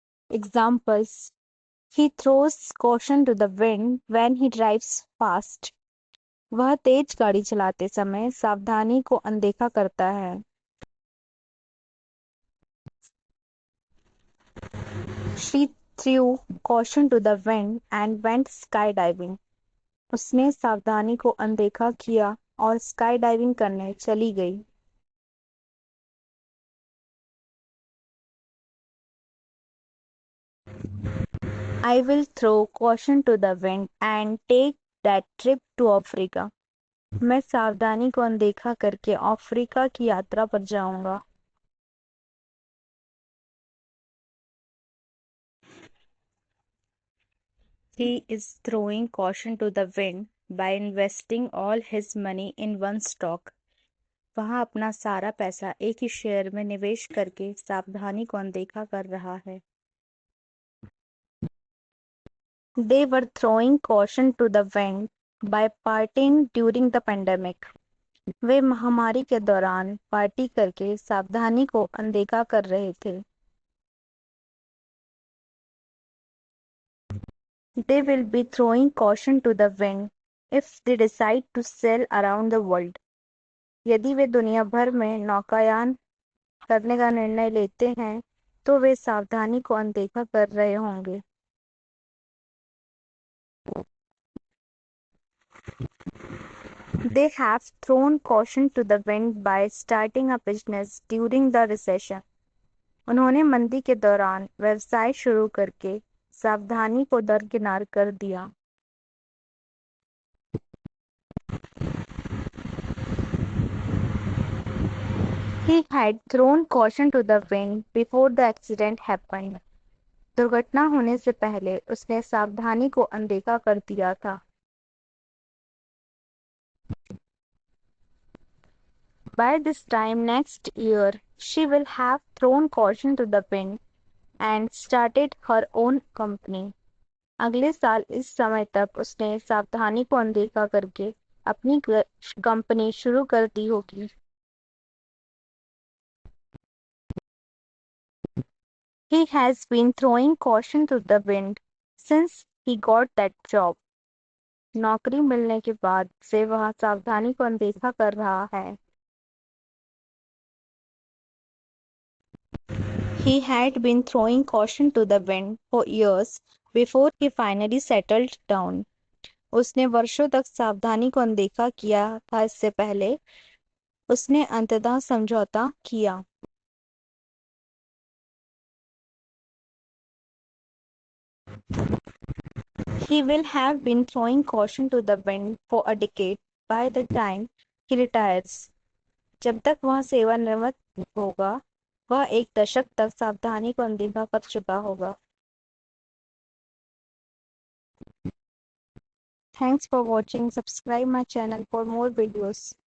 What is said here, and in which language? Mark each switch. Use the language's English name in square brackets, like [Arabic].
[English] Examples: he throws caution to the wind when he drives fast. [Hindi] वह तेज गाड़ी चलाते समय सावधानी को अनदेखा करता है। [English] She threw caution to the wind and went skydiving. [Hindi] उसने सावधानी को अनदेखा किया और स्काई डाइविंग करने चली गई। [English] I will throw caution to the wind and take that trip to Africa. [Hindi] मैं सावधानी को अनदेखा करके अफ्रीका की यात्रा पर जाऊंगा। [English] He is throwing caution to the wind by investing all his money in one stock. [Hindi] वह अपना सारा पैसा एक ही शेयर में निवेश करके सावधानी को अनदेखा कर रहा है। [English] They were throwing caution to the wind by partying during the pandemic. [Hindi] वे महामारी के दौरान पार्टी करके सावधानी को अनदेखा कर रहे थे। [English] They will be throwing caution to the wind if they decide to sail around the world. [Hindi] यदि वे दुनिया भर में नौकायान करने का निर्णय लेते हैं तो वे सावधानी को अनदेखा कर रहे होंगे। [English] They have thrown caution to the wind by starting a business during the recession. [Hindi] उन्होंने मंदी के दौरान व्यवसाय शुरू करके सावधानी को दरकिनार कर दिया। [English] He had thrown caution to the wind before the accident happened. [Hindi] दुर्घटना होने से पहले उसने सावधानी को अनदेखा कर दिया था। [English] By this time next year, she will have thrown caution to the wind and started her own company. [Hindi] अगले साल इस समय तक उसने सावधानी को अनदेखा करके अपनी कंपनी शुरू कर दी होगी। [English] He has been throwing caution to the wind since he got that job. [Hindi] नौकरी मिलने के बाद से वह सावधानी को अनदेखा कर रहा है। [English] He had been throwing caution to the wind for years before he finally settled down. [Hindi] उसने वर्षों तक सावधानी को अनदेखा किया था इससे पहले उसने अंततः समझौता किया। [English] He will have been throwing caution to the wind for a decade by the time he retires. [Hindi] जब तक वह सेवानिवृत्त होगा वह एक दशक तक सावधानी को अनदेखा कर चुका होगा। [English] Thanks for watching. Subscribe my channel for more videos.